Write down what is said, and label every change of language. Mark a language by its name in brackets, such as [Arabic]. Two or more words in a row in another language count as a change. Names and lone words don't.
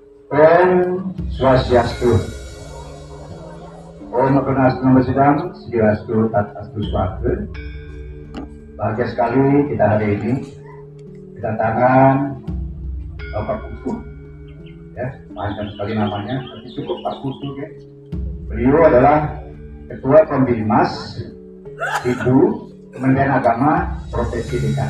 [Sanskrit] Om Swastiastu. Om Agunas Nama Sidang, Sediastu Tatastu Swastiastu. [Indonesian] Bahagia sekali kita hari ini kedatangan Bapak Putu, ya, panjang sekali namanya, tapi cukup Pak Putu, ya. Beliau adalah Ketua Pembimas Ibu Kementerian Agama Provinsi DKI.